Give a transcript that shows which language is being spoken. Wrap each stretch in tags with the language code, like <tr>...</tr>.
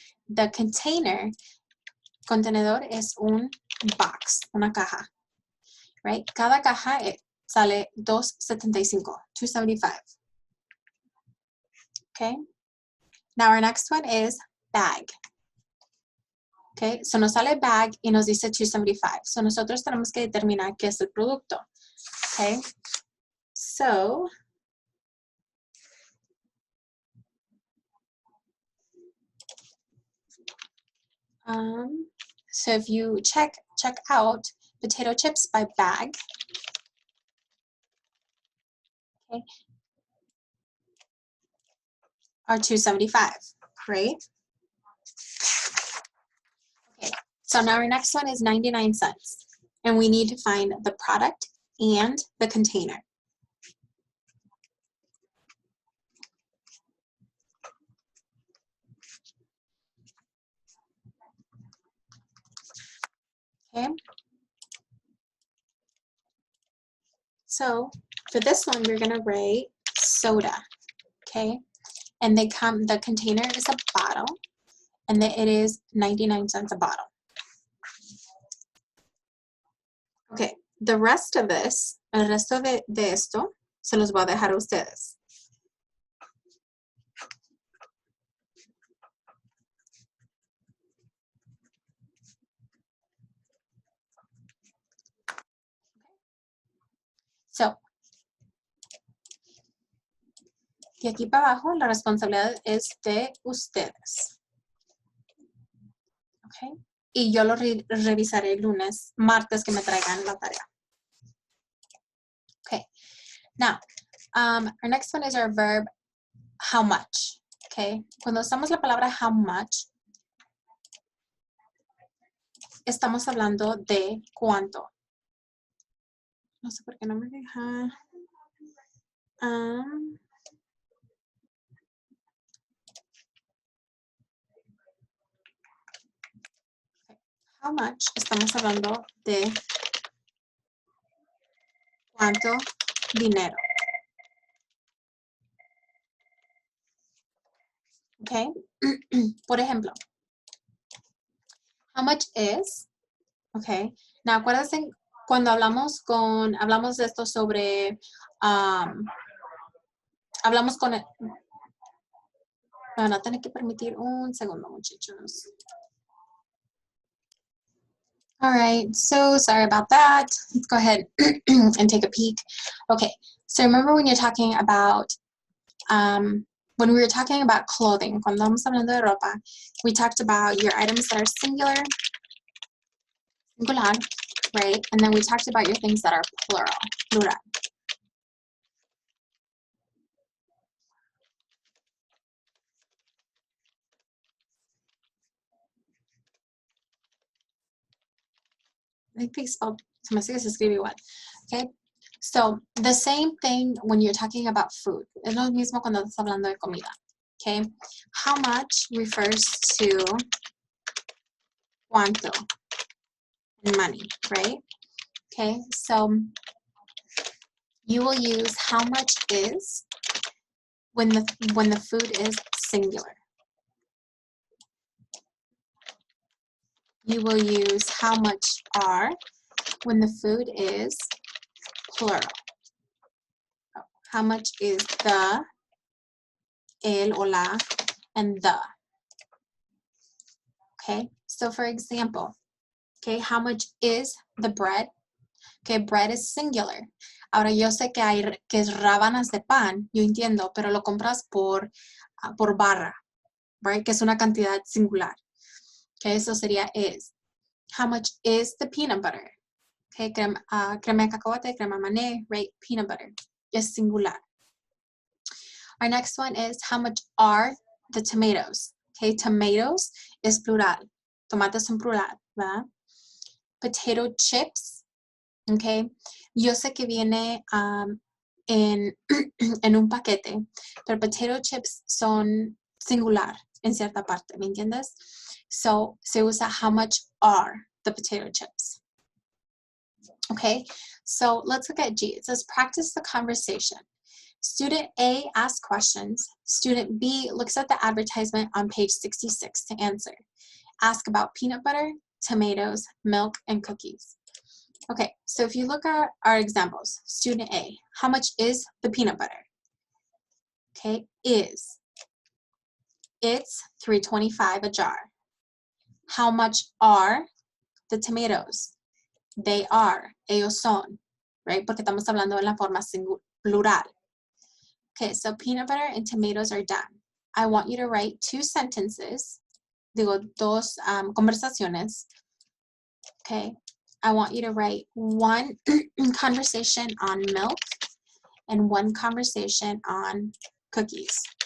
<es>The contenedor es un box, una caja, right? Cada caja sale $2.75, $2.75.</es> <en>Okay, now our next one is bag.</en> <es>Okay, so nos sale bag y nos dice $2.75. So nosotros tenemos que determinar qué es el producto.</es> <en>Okay, so if you check out potato chips by bag, okay, are $2.75, right? Okay, so now our next one is 99 cents. And we need to find the product and the container. Okay. So for this one, we're gonna write soda, okay? And the container is a bottle, and it is 99 cents a bottle. Okay, the rest of this,</en> <es>el resto de esto, se los voy a dejar a ustedes. So, y aquí para abajo la responsabilidad es de ustedes. Okay. Y yo lo revisaré el martes que me traigan la tarea.</es> <en>Okay. Now, our next one is our verb, how much. Okay.</en> <es>Cuando usamos la palabra</es> <en>how much,</en> <es>estamos hablando de cuánto. No sé por qué no me deja.</es> <en>How much,</en> <es>estamos hablando de cuánto dinero.</es> <en>Okay.</en> <es>Por ejemplo,</es> <en>how much is, okay.</en> <es>Now, acuérdense cuando hablamos de esto sobre, hablamos con el, van a tener que permitir un segundo, muchachos.</es> <en>All right, so sorry about that. Let's go ahead and take a peek. Okay, so remember when you're talking about, when we were talking about clothing,</en> <es>cuando estamos hablando de ropa,</es> <en>we talked about your items that are singular, right? And then we talked about your things that are plural. I think they spelled,</en> <es>se me hace que se escribe igual.</es> <en>Okay, so the same thing when you're talking about food.</en> <es>Es lo mismo cuando estás hablando de comida.</es> <en>Okay, how much refers to cuánto in money, right? Okay, so you will use how much is when the food is singular. you will use how much are when the food is plural. How much is the,</en> <es>el o la,</es> <en>and the. Okay, so for example, okay, how much is the bread? Okay, bread is singular.</en> <es>Ahora yo sé que es rábanas de pan, yo entiendo, pero lo compras por barra, right? Que es una cantidad singular. Okay, eso sería is.</es> <en>How much is the peanut butter? Okay,</en> <es>crema de cacahuate, crema mané,</es> <en>right? Peanut butter is singular. Our next one is how much are the tomatoes? Okay, tomatoes is plural.</en> <es>Tomates son plural, ¿verdad?</es> <en>Potato chips, okay.</en> <es>Yo sé que viene en un paquete, pero</es> <en>potato chips</en> <es>son singular en cierta parte, ¿me entiendes?</es> <en>So,</en> <es>se usa</es> <en>how much are the potato chips. Okay, so let's look at G. It says practice the conversation. Student A asks questions. Student B looks at the advertisement on page 66 to answer. Ask about peanut butter, tomatoes, milk, and cookies. Okay, so if you look at our examples, student A, how much is the peanut butter? Okay, is. It's $3.25 a jar. How much are the tomatoes? They are,</en> <es>ellos son,</es> <en>right?</en> <es>Porque estamos hablando en la forma plural.</es> <en>Okay, so peanut butter and tomatoes are done. I want you to write two sentences,</en> <es>dos conversaciones.</es> <en>Okay, I want you to write one conversation on milk and one conversation on cookies.</en>